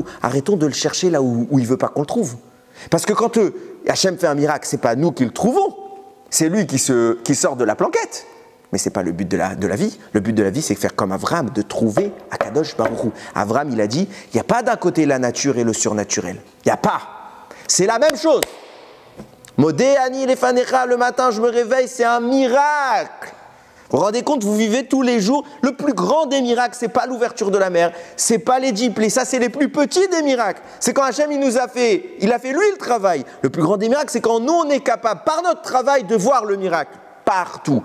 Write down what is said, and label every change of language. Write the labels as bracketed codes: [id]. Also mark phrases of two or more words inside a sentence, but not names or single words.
[fr] Arrêtons de le chercher là où il ne veut pas qu'on le trouve. Parce que quand Hachem fait un miracle, ce n'est pas nous qui le trouvons. C'est lui qui sort de la planquette. Mais ce n'est pas le but de la vie. Le but de la vie, c'est de faire comme Avram, de trouver Akadosh Baruch Hu. Avram, il a dit, il n'y a pas d'un côté la nature et le surnaturel. Il n'y a pas. C'est la même chose. [he] מודה אני לפניך, [fr] le matin, je me réveille, c'est un miracle. Vous vous rendez compte, vous vivez tous les jours. Le plus grand des miracles, ce n'est pas l'ouverture de la mer, ce n'est pas les diplômes, ça c'est les plus petits des miracles. C'est quand Hachem il a fait lui le travail. Le plus grand des miracles, c'est quand nous on est capable, par notre travail, de voir le miracle partout.